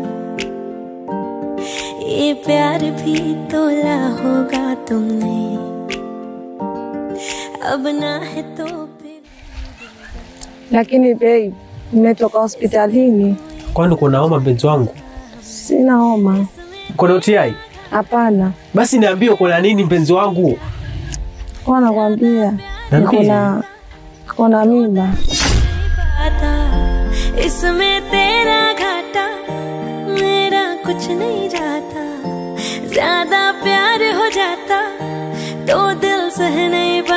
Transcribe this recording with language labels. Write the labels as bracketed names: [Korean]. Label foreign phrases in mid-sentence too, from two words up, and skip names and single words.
[Hindi] ये प्यार भी तोला होगा तुमने, अब ना है तो फिर। [Swahili] Lakini babe, nimetoka hospitalini. Kwani kuna homa mpenzi wangu? Sina homa. Kuna UTI? Hapana. Basi niambie kuna nini mpenzi wangu? Kwa nakwambia niko na mimba. [Hindi] इसमें तेरा घाटा मेरा कुछ नहीं जाता, ज्यादा प्यार हो जाता तो दिल सह नहीं